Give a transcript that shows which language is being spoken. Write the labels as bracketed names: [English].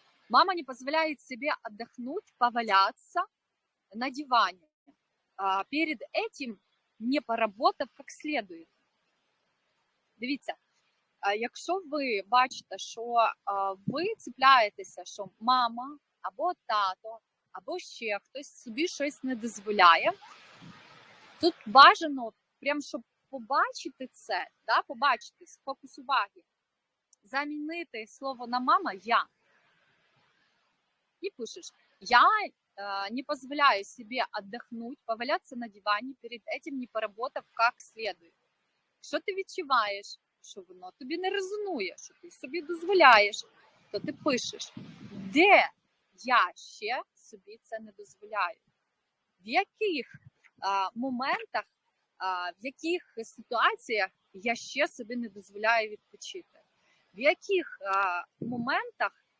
[Russian] Мама не позволяет себе отдохнуть, поваляться на диване, перед этим не поработав как следует. [Ukrainian] Дивіться, якщо ви бачите, що ви цепляєтеся, що мама або тато, або ще хтось собі щось не дозволяє, тут бажано, прям щоб побачити це, да, побачити фокус уваги, замінити слово на мама я. [Russian] И пишешь, я не позволяю себе отдохнуть, поваляться на дивані, перед этим не поработав как следует. [Ukrainian] Що ти відчуваєш, що воно тобі не резонує, що ти собі дозволяєш, то ти пишеш, де я ще собі це не дозволяю, в яких моментах, в яких ситуаціях я ще собі не дозволяю відпочити, в яких моментах